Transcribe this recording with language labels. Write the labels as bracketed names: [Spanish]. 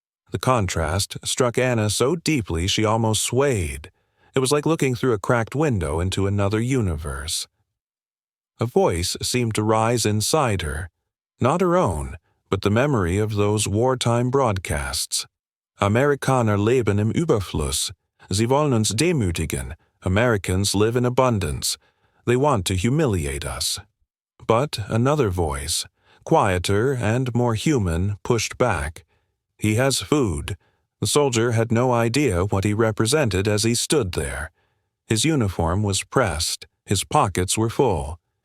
[English] The contrast struck Anna so deeply she almost swayed. It was like looking through a cracked window into another universe. A voice seemed to rise inside her, not her own, but the memory of those wartime broadcasts. [German] Amerikaner leben im Überfluss. Sie wollen uns demütigen. [English] Americans live in abundance. They want to humiliate us. But another voice, quieter and more human, pushed back. He has food. The soldier had no idea what he represented as he stood there. His uniform was pressed. His pockets were full.